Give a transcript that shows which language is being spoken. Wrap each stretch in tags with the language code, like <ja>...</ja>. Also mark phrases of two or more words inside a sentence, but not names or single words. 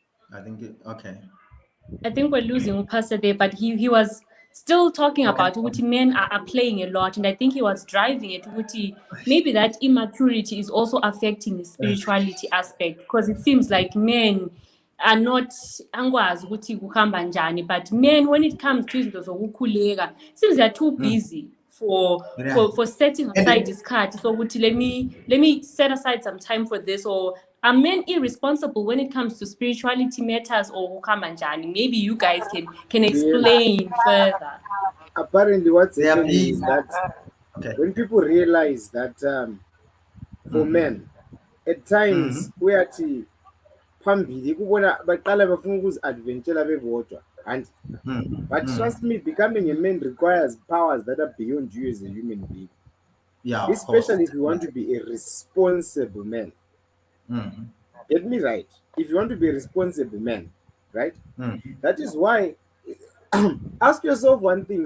<en>I think okay. I think we're losing Pastor there, but he was still talking Okay. about what men are playing a lot, and I think he was driving it. Maybe that immaturity is also affecting the spirituality aspect, because it seems like men are not</en> <zu>angwazi ukuthi kuhamba njani,</zu> <en>but men, when it comes to</en> <zu>izinto zokukhuleka,</zu> <en>seems they're too busy for setting aside this card. So let me set aside some time for this. Or are men irresponsible when it comes to spirituality matters, or</en> <zu>kuhamba njani?</zu> <en>Maybe you guys can explain further. Apparently, what's They are happening is being that okay. when people realize that for men, at times we are</en> <zu>phambili kubona baqala bafuna ukuzi-adventshela bebodwa</zu> <en>and but trust me, becoming a man requires powers that are beyond you as a human being. Yeah, Especially if you want to be a responsible man. Get me right. If you want to be a responsible man, right? That is why ask yourself one thing.</en>